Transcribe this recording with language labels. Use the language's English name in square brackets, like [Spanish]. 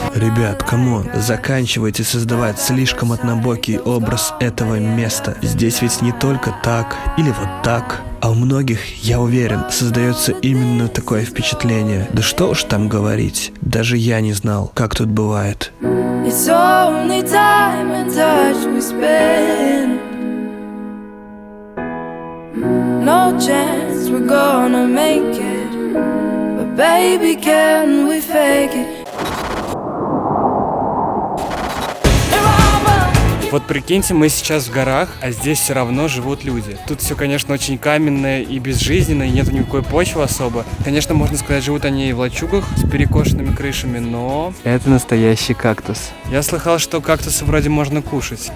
[Russian] Ребят, камон, заканчивайте создавать слишком однобокий образ этого места. Здесь ведь не только так или вот так. А у многих, я уверен, создается именно такое впечатление. Да что уж там говорить, даже я не знал, как тут бывает. [English] It's only time and touch we spend. No chance we're gonna make it, but baby, can we fake it? [Russian] Вот прикиньте, мы сейчас в горах, а здесь все равно живут люди. Тут все, конечно, очень каменное и безжизненное, и нету никакой почвы особо. Конечно, можно сказать, живут они и в лачугах с перекошенными крышами, но... Это настоящий кактус. Я слыхал, что кактусы вроде можно кушать.